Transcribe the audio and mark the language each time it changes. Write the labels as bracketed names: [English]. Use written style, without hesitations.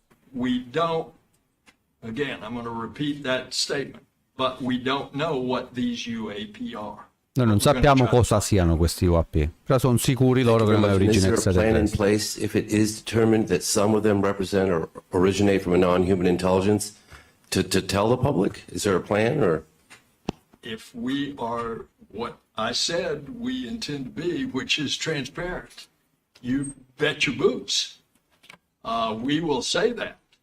[English] We don't, again, I'm going to repeat that statement, but we don't know what these UAP are. [Italian] Noi non sappiamo cosa siano questi UAP, però sono sicuri loro che non è origine extraterrestre. [English] Is there a plan in place if it is determined that some of them represent or originate from a non-human intelligence to tell the public? Is there a plan or? If we are what I said we intend to be, which is transparent, you bet your boots. We will say that.